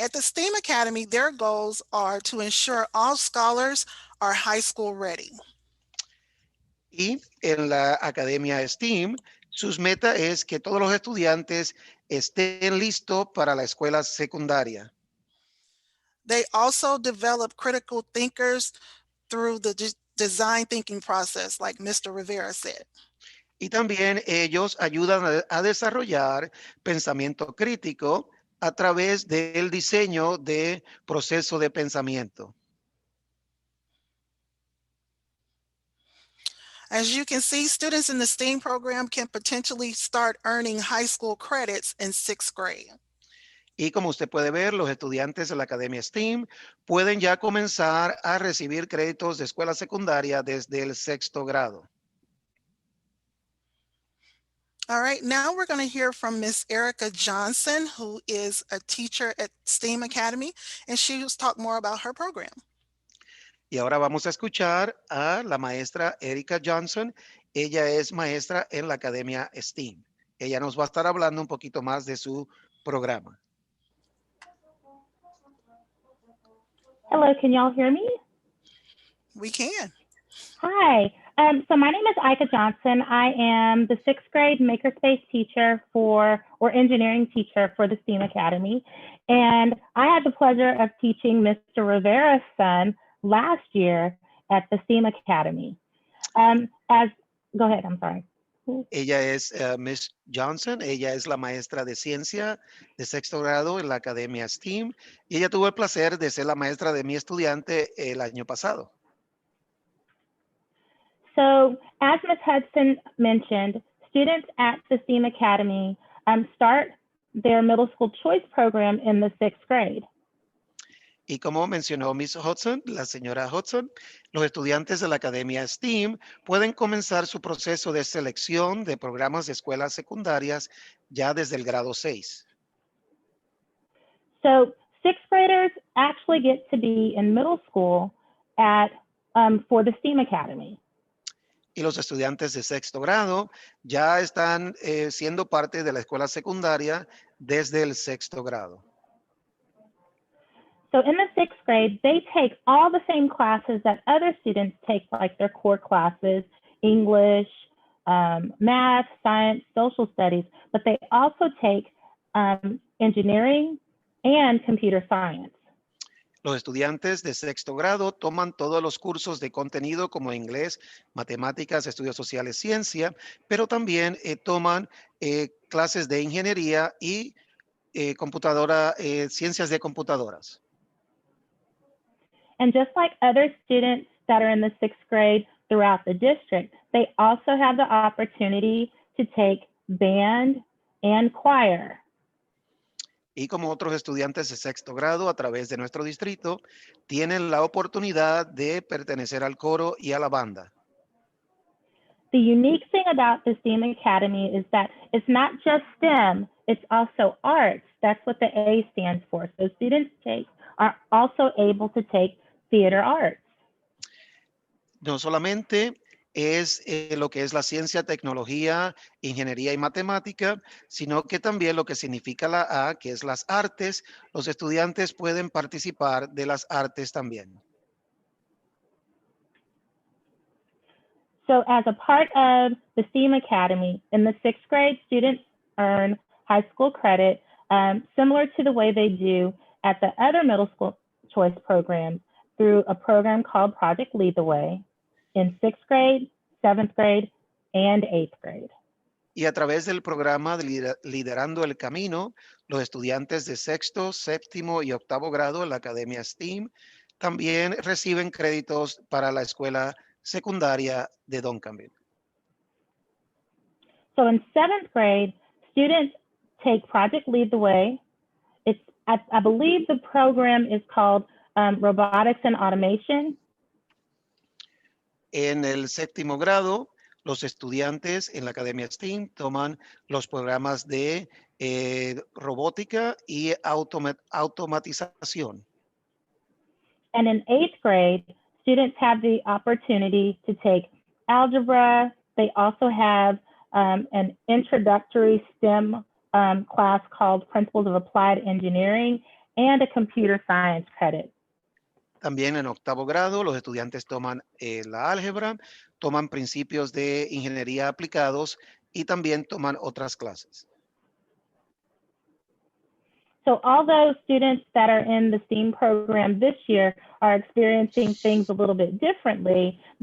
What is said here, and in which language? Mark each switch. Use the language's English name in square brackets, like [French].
[English] At the STEAM Academy, their goals are to ensure all scholars are high school ready. [Spanish] Y en la Academia STEAM, sus metas es que todos los estudiantes estén listos para la escuela secundaria. [English] They also develop critical thinkers through the design thinking process, like Mr. Rivera said. [Spanish] Y también ellos ayudan a desarrollar pensamiento crítico a través del diseño de proceso de pensamiento. [English] As you can see, students in the STEAM program can potentially start earning high school credits in 6th grade. [Spanish] Y como usted puede ver, los estudiantes de la Academia STEAM pueden ya comenzar a recibir créditos de escuela secundaria desde el 6º grado. [English] All right, now we're going to hear from Miss Erica Johnson, who is a teacher at STEAM Academy, and she will talk more about her program. [Spanish] Y ahora vamos a escuchar a la maestra Erika Johnson. Ella es maestra en la Academia STEAM. Ella nos va a estar hablando un poquito más de su programa. [English] Hello, can y'all hear me? We can. Hi. So my name is Ika Johnson. I am the 6th grade makerspace teacher or engineering teacher for the STEAM Academy. And I had the pleasure of teaching Mr. Rivera's son last year at the STEAM Academy. Go ahead, I'm sorry. [Spanish] Ella es Miss Johnson, ella es la maestra de ciencia de 6º grado en la Academia STEAM y ella tuvo el placer de ser la maestra de mi estudiante el año pasado. [English] So as Ms. Hudson mentioned, students at the STEAM Academy start their middle school choice program in the 6th grade. [Spanish] Y como mencionó Miss Hudson, la señora Hudson, los estudiantes de la Academia STEAM pueden comenzar su proceso de selección de programas de escuelas secundarias ya desde el grado 6. [English] So 6th graders actually get to be in middle school for the STEAM Academy. [Spanish] Y los estudiantes de 6º grado ya están siendo parte de la escuela secundaria desde el 6º grado. [English] So in the 6th grade, they take all the same classes that other students take, like their core classes, English, math, science, social studies, but they also take engineering and computer science. [Spanish] Los estudiantes de 6º grado toman todos los cursos de contenido como inglés, matemáticas, estudios sociales, ciencia, pero también toman clases de ingeniería y ciencias de computadoras. [English] And just like other students that are in the 6th grade throughout the district, they also have the opportunity to take band and choir. [Spanish] Y como otros estudiantes de 6º grado a través de nuestro distrito, tienen la oportunidad de pertenecer al coro y a la banda. [English] The unique thing about the STEAM Academy is that it's not just STEM, it's also arts. That's what the A stands for. So students are also able to take theater arts. [Spanish] No solamente es lo que es la ciencia, tecnología, ingeniería y matemática, sino que también lo que significa la A, que es las artes, los estudiantes pueden participar de las artes también. [English] So as a part of the STEAM Academy, in the 6th grade, students earn high school credit similar to the way they do at the other middle school choice programs through a program called Project Lead the Way in 6th grade, 7th grade, and 8th grade. [Spanish] Y a través del programa de Liderando el Camino, los estudiantes de 6º, 7º y 8º grado en la Academia STEAM también reciben créditos para la escuela secundaria de Duncanville. [English] So in 7th grade, students take Project Lead the Way. I believe the program is called Robotics and Automation. [Spanish] En el 7º grado, los estudiantes en la Academia STEAM toman los programas de robótica y automatización. [English] And in 8th grade, students have the opportunity to take algebra. They also have an introductory STEM class called Principles of Applied Engineering and a computer science credit. [Spanish] También en 8º grado, los estudiantes toman la álgebra, toman principios de ingeniería aplicados y también toman otras clases. [English] So although students that are in the STEAM program this year are experiencing things a little bit differently,